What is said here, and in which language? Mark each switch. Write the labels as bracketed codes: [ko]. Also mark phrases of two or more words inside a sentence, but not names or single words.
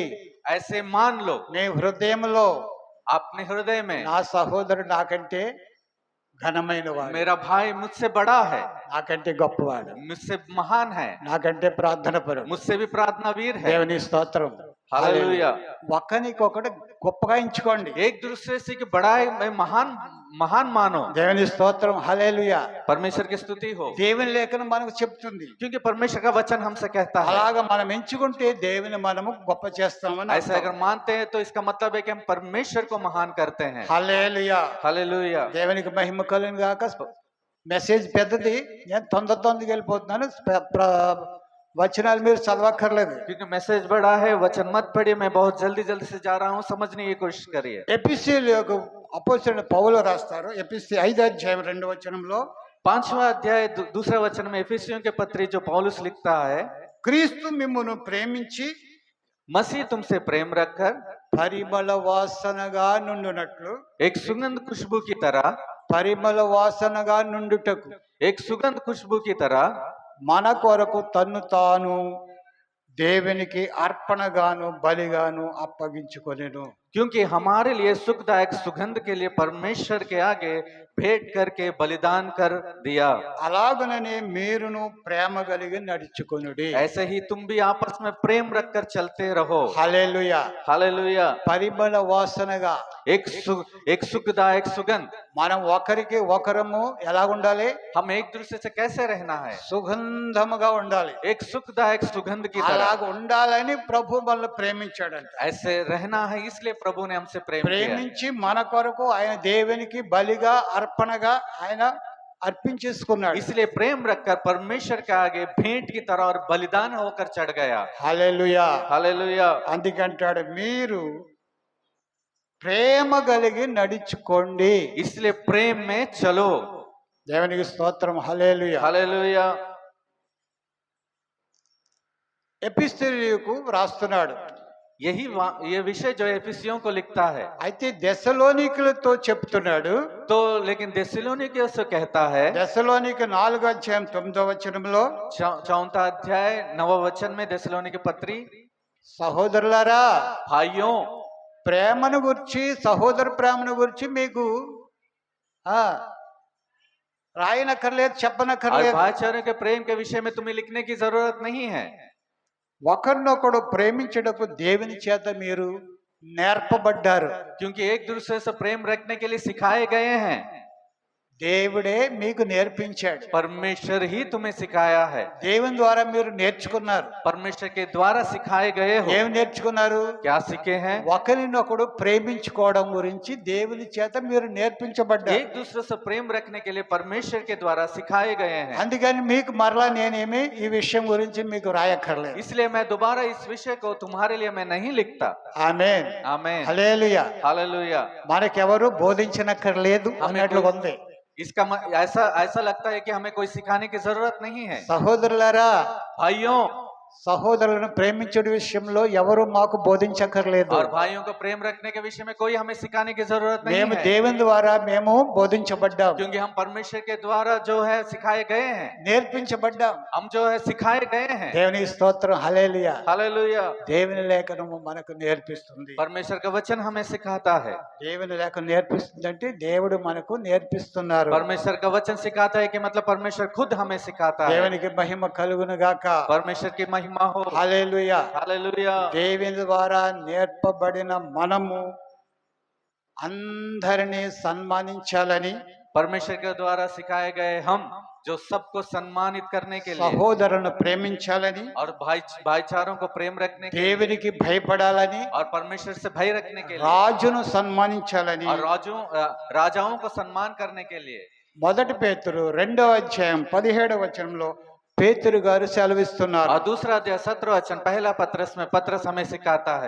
[hi] ऐसे मान लो [te] నీ హృదయంలో [hi] अपने हृदय में, [te] నా సహోదరుడు నాకంటే ఘనమైన వాడు, [hi] मेरा भाई मुझसे बड़ा है, [te] నాకంటే గొప్పవాడు, [hi] मुझसे महान है, [te] నాకంటే ప్రార్థన పరుడు. [hi] मुझसे भी प्रार्थना वीर है। [te] దేవుని స్తోత్రం. [hi] हालेलुया। [te] ఒకరికొకడు గొప్పగా ఎంచుకోండి. [hi] एक दूसरे से की बड़ाई में महान महान मानो। [te] దేవుని స్తోత్రం. హల్లెలూయా. [hi] परमेश्वर की स्तुति हो, [te] దేవుని లేఖనం మనకు చెప్తుంది. [hi] क्योंकि परमेश्वर का वचन हमसे कहता है। [te] అలాగా మనం ఎంచుకుంటే దేవుని మనము గొప్ప చేస్తామని [hi] ऐसा अगर मानते हैं तो इसका मतलब है कि हम परमेश्वर को महान करते हैं। [te] హల్లెలూయా. [hi] हालेलुया। [te] దేవునికి మహిమ కలుగును గాక. మెసేజ్ పెద్దది, నేను తొందరగా వెళ్ళిపోతున్నాను. వచనాలు మీరు చదవక్కర్లేదు. [hi] क्योंकि मैसेज बड़ा है, वचन मत पढ़िए, मैं बहुत जल्दी से जा रहा हूँ, समझने की कोशिश करिए। [te] ఎఫెసీయులకు అపోస్తలుడైన పౌలు రాస్తారు. ఎఫెసీ 5 అధ్యాయం 2 వచనంలో, [hi] 5वां अध्याय दूसरे वचन में इफिसियों के पत्री जो पौलुस लिखता है, [te] క్రీస్తు మిమ్మును ప్రేమించి [hi] मसीह तुमसे प्रेम रखकर [te] పరిమళ వాసనగా నుండునట్లు, [hi] एक सुगंध खुशबू की तरह, [te] పరిమళ వాసనగా నుండుటకు [hi] एक सुगंध खुशबू की तरह [te] మన కొరకు తన్ను తాను దేవునికి అర్పణగాను బలిగాను అప్పగించుకొనెను. [hi] क्योंकि हमारे लिए सुखदायक सुगंध के लिए परमेश्वर के आगे भेंट करके बलिदान कर दिया। [te] అలాగుననే మీరును ప్రేమ కలిగి నడుచుకొనుడి. [hi] ऐसे ही तुम भी आपस में प्रेम रखकर चलते रहो। [te] హల్లెలూయా. [hi] हालेलुया। [te] పరిమళ వాసనగా [hi] एक सुखदायक सुगंध। [te] మనం ఒకరికి ఒకరము ఎలా ఉండాలి? [hi] हम एक दूसरे से कैसे रहना है? [te] సుగంధముగా ఉండాలి. [hi] एक सुखदायक सुगंध की [te] అలాగ [hi] तरह [te] ఉండాలని ప్రభు మనల్ని ప్రేమించాడంట. [hi] ऐसे रहना है, इसलिए प्रभु ने हमसे प्रेम किया। [te] ప్రేమించి మన కొరకు ఆయన దేవునికి బలిగా అర్పణగా ఆయన అర్పించేసుకున్నాడు. [hi] इसलिए प्रेम रखकर परमेश्वर के आगे भेंट की तरह और बलिदान होकर चढ़ गया। [te] హల్లెలూయా. [hi] हालेलुया। [te] అందుకంటాడు మీరు ప్రేమ కలిగి నడుచుకోండి. [hi] इसलिए प्रेम में चलो। [te] దేవునికి స్తోత్రం. హల్లెలూయా. [hi] हालेलुया। [te] ఎపిస్తీయులకు రాస్తున్నాడు. [hi] ये विषय जो एफिसियों को लिखता है, [te] అయితే దెసలోనికులతో చెప్తున్నాడు. [hi] तो लेकिन थिस्सलुनीकियों से कहता है, [te] దెసలోనిక 4:9 [hi] चौथा अध्याय 9 वचन में थिस्सलुनीकी पत्री, [te] సహోదరులారా [hi] भाइयों [te] ప్రేమను గురించి సహోదర ప్రేమను గురించి మీకు రాయనక్కర్లేదు, [hi] और [te] చెప్పనక్కర్లేదు. [hi] भाईचारे के प्रेम के विषय में तुम्हें लिखने की जरूरत नहीं है। [te] ఒకరినొకడు ప్రేమించుటకు దేవుని చేత మీరు నేర్పబడ్డారు. [hi] क्योंकि एक दूसरे से प्रेम रखने के लिए सिखाए गए हैं। [te] దేవుడే మీకు నేర్పించాడు. [hi] परमेश्वर ही तुम्हें सिखाया है। [te] దేవుని ద్వారా మీరు నేర్చుకున్నారు. [hi] परमेश्वर के द्वारा सिखाए गए हो। [te] ఏం నేర్చుకున్నారు? [hi] क्या सीखे हैं? [te] ఒకరినొకడు ప్రేమించుకోవడం గురించి దేవుని చేత మీరు నేర్పించబడ్డారు. [hi] एक दूसरे से प्रेम रखने के लिए परमेश्वर के द्वारा सिखाए गए हैं। [te] అందుకని మీకు మరలా నేనేమి ఈ విషయం గురించి మీకు రాయక్కర్లేదు. [hi] इसलिए मैं दोबारा इस विषय को तुम्हारे लिए मैं नहीं लिखता। [te] ఆమేన్. [hi] आमीन। [te] హల్లెలూయా. [hi] हालेलुया। [te] మనకెవరు బోధించనక్కర్లేదు అన్నట్లుగా ఉంది. [hi] इसका ऐसा लगता है कि हमें कोई सिखाने की जरूरत नहीं है। [te] సహోదరులారా [hi] भाइयों [te] సహోదరులను ప్రేమించే విషయంలో ఎవరు మాకు బోధించక్కర్లేదు. [hi] और भाइयों को प्रेम रखने के विषय में कोई हमें सिखाने की जरूरत नहीं [te] మేము [hi] है, [te] దేవుని ద్వారా మేము బోధించబడ్డాం, [hi] क्योंकि हम परमेश्वर के द्वारा जो है सिखाए गए हैं। [te] నేర్పించబడ్డాం. [hi] हम जो है सिखाए गए हैं। [te] దేవుని స్తోత్రం. హల్లెలూయా. [hi] हालेलुया। [te] దేవుని లేఖనము మనకు నేర్పిస్తుంది. [hi] परमेश्वर का वचन हमें सिखाता है। [te] దేవుని లేఖనం నేర్పిస్తుందంటే దేవుడు మనకు నేర్పిస్తున్నారు. [hi] परमेश्वर का वचन सिखाता है कि मतलब परमेश्वर खुद हमें सिखाता है। [te] దేవునికి మహిమ కలుగును గాక. [hi] परमेश्वर की महिमा हो। [te] హల్లెలూయా. [hi] हालेलुया। [te] దేవుని ద్వారా నేర్పబడిన మనము అందరినీ సన్మానించాలని, [hi] परमेश्वर के द्वारा सिखाए गए हम जो सबको सम्मानित करने के लिए [te] సహోదరులను ప్రేమించాలని, [hi] और भाईचारों को प्रेम रखने के लिए [te] దేవునికి భయపడాలని, [hi] और परमेश्वर से भय रखने के लिए [te] రాజును సన్మానించాలని [hi] और राजाओं को सम्मान करने के लिए [te] మొదటి పేతురు 2:17 పేతురు గారు సెలవిస్తున్నారు. [hi] और दूसरा अध्याय 17 वचन पहला पत्रस में पत्रस हमें सिखाता है।